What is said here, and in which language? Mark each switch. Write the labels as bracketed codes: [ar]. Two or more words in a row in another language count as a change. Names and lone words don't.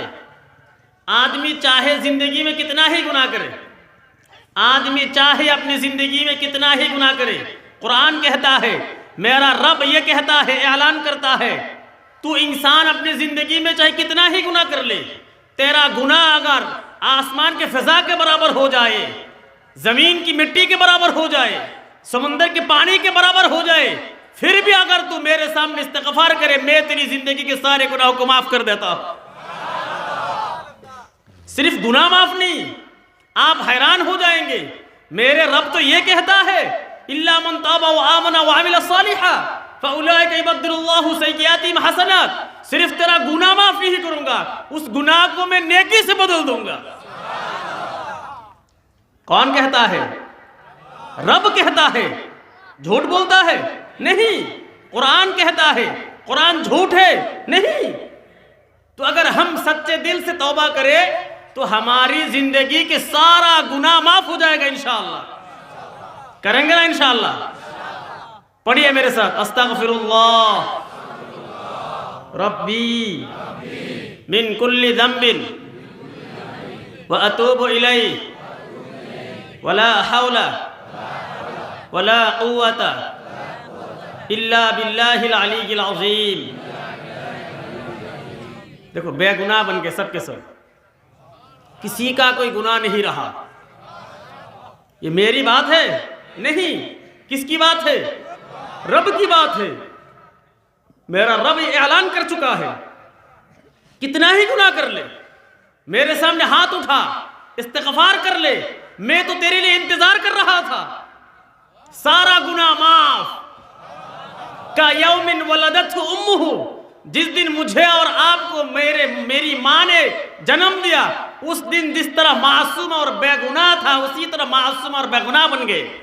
[hi] आदमी चाहे ज़िंदगी में कितना ही गुनाह करे, आदमी चाहे अपनी ज़िंदगी में कितना ही गुनाह करे, कुरान कहता है, मेरा रब ये कहता है, ऐलान करता है, तू इंसान अपनी ज़िंदगी में चाहे कितना ही गुनाह कर ले, तेरा गुनाह अगर आसमान के फ़िज़ा के बराबर हो जाए, ज़मीन की मिट्टी के बराबर हो जाए, समंदर के पानी के बराबर हो जाए, फिर भी अगर तू मेरे सामने इस्तिग़फ़ार करे, मैं तेरी ज़िंदगी के सारे गुनाहों को माफ़ कर देता हूँ। सिर्फ गुनाह माफ़ नहीं, आप हैरान हो जाएंगे, मेरे रब तो ये कहता है, [ar] إلا من تاب وآمن وعمل صالحا فأولئك يبدل الله سيئاتهم حسنات. [hi] सिर्फ तेरा गुनाह माफ़ नहीं करूंगा, उस गुनाह को मैं नेकी से बदल दूंगा। कौन कहता है? रब कहता है। झूठ बोलता है? नहीं। कुरान कहता है। कुरान झूठ है? नहीं। तो अगर हम सच्चे दिल से तौबा करें तो हमारी जिंदगी के सारा गुनाह माफ हो जाएगा इंशाअल्लाह। करेंगे ना इंशाअल्लाह? पढ़िए मेरे साथ, [ar] أستغفر الله ربي من كل ذنب وأتوب إليه ولا حول ولا قوة إلا بالله العلي العظيم. [hi] देखो, बेगुनाह बन के सब के सब, किसी का कोई गुनाह नहीं रहा। ये मेरी बात है नहीं, किसकी बात है? रब की बात है। मेरा रब ऐलान कर चुका है, कितना ही गुनाह कर ले, मेरे सामने हाथ उठा, इस्तिग़फ़ार कर ले, मैं तो तेरे लिए इंतजार कर रहा था, सारा गुनाह माफ, [ar] كيوم ولدته أمه, [hi] जिस दिन मुझे और आपको मेरी माँ ने जन्म दिया, उस दिन जिस तरह मासूम और बेगुनाह था उसी तरह मासूम और बेगुनाह बन गए।